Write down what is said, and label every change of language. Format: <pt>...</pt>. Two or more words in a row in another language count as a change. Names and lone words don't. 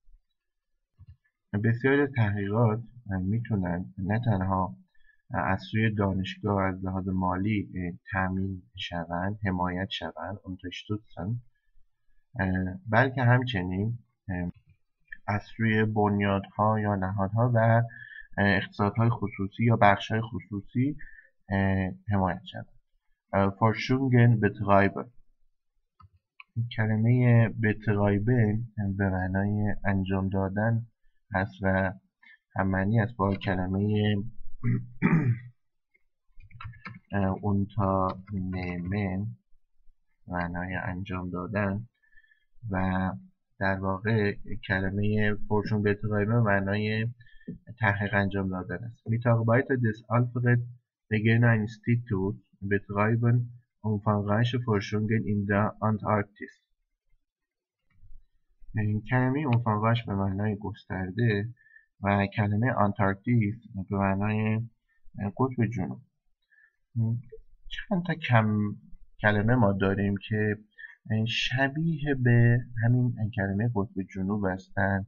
<fa>بسیاری تحقیقات میتونن نه تنها از سوی دانشگاه از لحاظ مالی تامین شوند، حمایت شوند، unterstützen، بلکه همچنین از سوی بنیادها یا نهادها و اقتصادهای خصوصی یا بخش‌های خصوصی حمایت شود.</fa> <de>Forschungen betreiben.</de> <fa>کلمه betreiben به معنای انجام دادن هست و هم معنی است با کلمه unternehmen معنای انجام دادن و در واقع کلمه</fa> <de>Forschung betreiben</de> <fa>معنای تحقیق انجام دادن است.</fa> <de>Mitarbeiter des Alfred Wegener Instituts betreiben umfangreiche Forschungen in der Antarktis.</de> <fa>کلمه umfangreich به معنای گسترده و کلمه آنتارکتیس به معنای قطب جنوب. چند تا کلمه ما داریم که شبیه به همین کلمه قطب جنوب هستن.</fa>